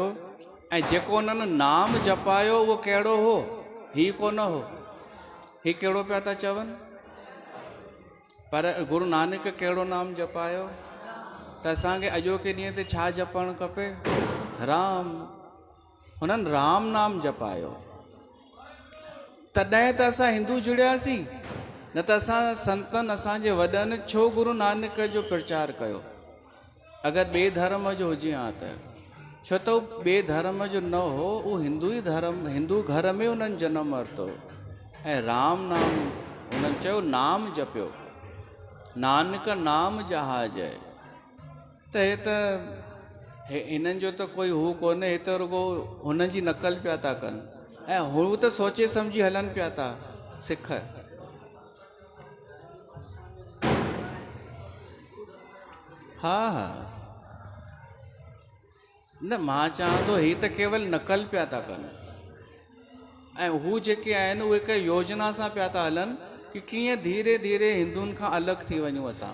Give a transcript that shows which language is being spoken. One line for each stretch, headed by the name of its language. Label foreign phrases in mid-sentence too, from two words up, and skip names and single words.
Sindhi: ऐं जेको उन्हनि नाम जपायो उहो कहिड़ो हो, ही कोन हो। ही कहिड़ो पिया था चवनि? पर गुरु नानक कहिड़ो नाम जपायो? त असांखे अॼोके ॾींहं ते छा जपणु खपे? राम। हुननि राम नाम जपायो, तॾहिं त असां हिंदू जुड़ियासीं। न त असां संतनि असांजे वॾनि छो गुरु नानक जो प्रचार कयो? अगरि ॿिए धर्म जो हुजे हा त छो त उहो ॿिए धर्म जो न हो, उहो हिंदू ई धर्म, हिंदू घर में उन्हनि जनमु वरितो। ऐं राम नाम उन्हनि चयो नाम जपियो, नानक नाम जहाज आहे। त हे त हिननि जो त कोई हू कोन्हे, हे त रुगो हुननि जी नक़ल पिया था कनि। ऐं हू त सोचे सम्झी हलनि पिया था सिख। हा हा न मां चवां थो ही त केवल नकल पिया था कनि ऐं हू जेके आहिनि उहे हिकु योजना सां पिया था हलनि कि कीअं धीरे धीरे हिंदुनि खां अलॻि थी वञूं असां।